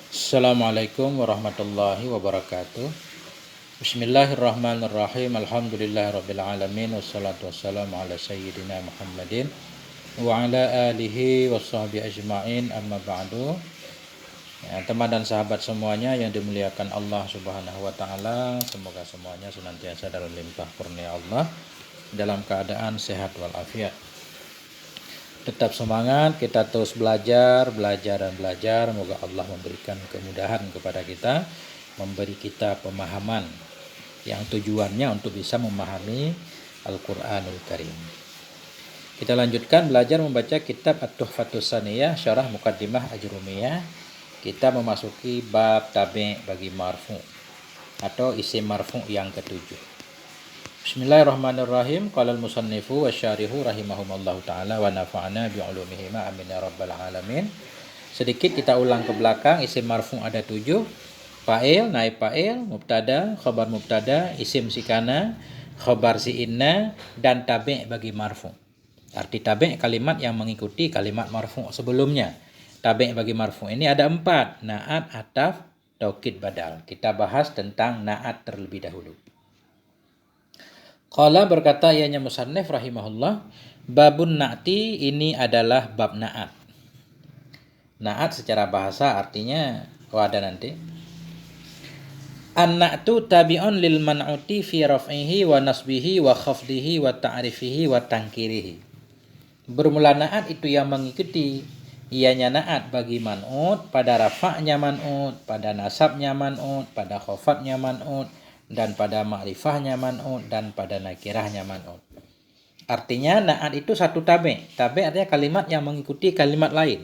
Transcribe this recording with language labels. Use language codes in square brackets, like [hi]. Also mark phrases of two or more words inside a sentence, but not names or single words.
[ar] السلام عليكم ورحمة الله وبركاته. بسم الله الرحمن الرحيم. الحمد لله رب العالمين والصلاة والسلام على سيدنا محمد وعلى آله وصحبه أجمعين. أما بعد. [id] Ya, teman dan sahabat semuanya yang dimuliakan Allah [ar] سبحانه وتعالى, [id] semoga semuanya senantiasa dalam limpah kurnia Allah, dalam keadaan sehat walafiat. Tetap semangat, kita terus belajar. Semoga Allah memberikan kemudahan kepada kita, memberi kita pemahaman yang tujuannya untuk bisa memahami Al-Quranul Karim. Kita lanjutkan belajar membaca kitab At-Tuhfatus Saniyah, Syarah Muqaddimah Ajrumiyah. Kita memasuki bab tabi' bagi marfu' atau isim marfu' yang ketujuh. [ar] بسم الله الرحمن الرحيم. قال المصنف والشارح رحمهما الله تعالى ونفعنا بعلومهما آمين يا رب العالمين. [id] Sedikit kita ulang ke belakang. Isim marfu ada 7. Fa'il, naib fa'il, mubtada, khabar mubtada, isim sikana, khabar si inna, dan tabi' bagi marfu. Arti tabi' kalimat yang mengikuti kalimat marfu sebelumnya. Tabi' bagi marfu ini ada 4. Na'at, ataf, taukid, badal. Kita bahas tentang na'at terlebih dahulu. Qala berkata ianya [ar] مصنف رحمه الله، باب النعت, [id] ini adalah bab na'at. Na'at secara bahasa artinya ada nanti. [ar] النعت تابع للمنعوت في رفعه ونصبه وخفضه وتعريفه وتنكيره. [id] Bermula na'at itu yang mengikuti ianya na'at bagi man'ut, pada rafa'nya man'ut, pada nasabnya man'ut, pada khafadnya man'ut, dan pada ma'rifahnya man'ut, dan pada nakirahnya man'ut. Artinya na'at itu satu tabi'. Tabi' artinya kalimat yang mengikuti kalimat lain.